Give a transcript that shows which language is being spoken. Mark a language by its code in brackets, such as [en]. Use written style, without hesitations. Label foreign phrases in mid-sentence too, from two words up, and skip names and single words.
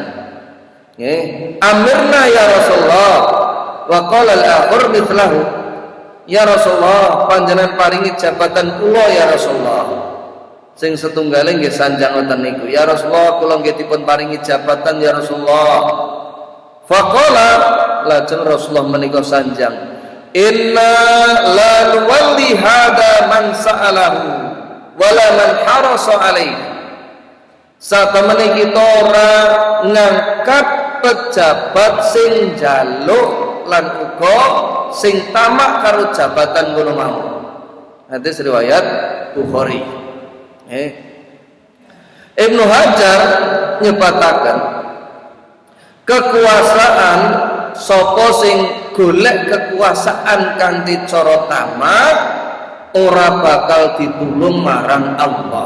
[ar] أمرنا يا رسول الله وقال الآخر مثله. يا رسول الله, [jv] panjenengan paringi jabatan kula [ar] يا رسول الله. [jv] Sing setunggaling nggih sanjang ngoten niku. [ar] يا رسول الله, [jv] kula nggih dipun paringi jabatan [ar] يا رسول الله. [jv] Faqala, lajeng Rasulullah menika sanjang, [ar] إنا لا نولي هذا من سأله ولا من حرص عليه. [jv] Satemene kita ora ngangkat pejabat sing njaluk lan uga sing tamak karo jabatan ngono mau. Hadis riwayat Bukhari. Ibnu Hajar nyebataken kekuasaan sapa sing golek kekuasaan kanthi cara tamak ora bakal ditulung marang Allah.